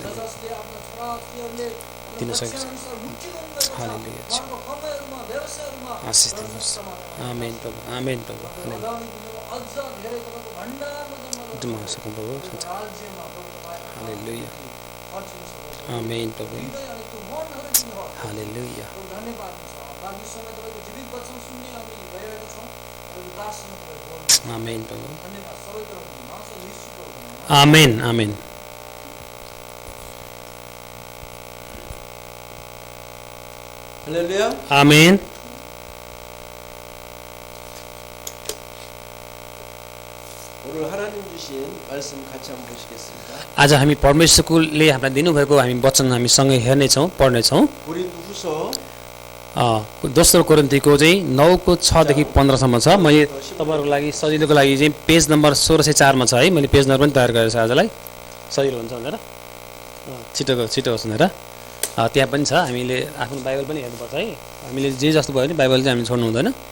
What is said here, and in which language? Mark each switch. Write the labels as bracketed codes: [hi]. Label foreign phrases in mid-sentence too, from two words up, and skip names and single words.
[ne] दिन सकेको छ हालेलुया आशिष दिनुहोस् आमेन प्रभु हालेलुया सकौँ प्रभु हालेलुया आमेन प्रभु हालेलुया आमेन प्रभु आमेन आमेन [ko] 할렐루야. [ne] आमेन [ko] 오늘 하나님 주신 말씀 같이 한번 보시겠습니다. [ne] आज हामी परमेश्वरले हामीलाई दिनुभएको हामी वचन हामी सँगै हेर्नेछौँ पढ्नेछौँ [ko] 고린도후서 [ne] दोस्रो कोरिन्थीको चाहिँ 9को 6 देखि 15 सम्म छ मैले तपाईँहरूको लागि सजिलोको लागि चाहिँ [en] page number [ne] 1604 मा छ है मैले [en] page number [ne] पनि तयार गरेको छु आजलाई सजिलो हुन्छ भनेर छिटो होस् भनेर त्यहाँ पनि छ हामीले आफ्नो बाइबल पनि हेर्नुपर्छ है हामीले जे जस्तो भयो भने बाइबल चाहिँ हामी छोड्नु हुँदैन